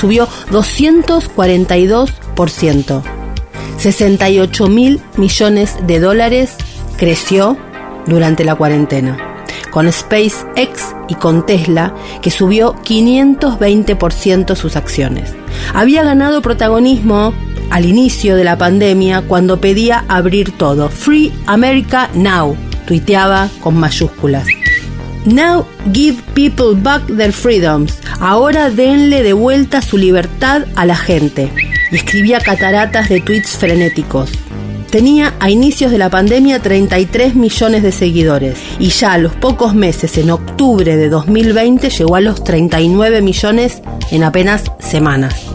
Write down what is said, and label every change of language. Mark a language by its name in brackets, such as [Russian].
[Spanish] Subió 242%. 68.000 millones de dólares creció durante la cuarentena. Con SpaceX y con Tesla, que subió 520% sus acciones. Había ganado protagonismo al inicio de la pandemia cuando pedía abrir todo. [English] Free America Now, [Spanish] tuiteaba con mayúsculas. [English] Now give people back their freedoms. [Spanish] Ahora denle de vuelta su libertad a la gente. Y escribía cataratas de tweets frenéticos. Tenía a inicios de la pandemia 33 millones de seguidores y ya a los pocos meses, en octubre de 2020, llegó a los 39 millones en apenas semanas.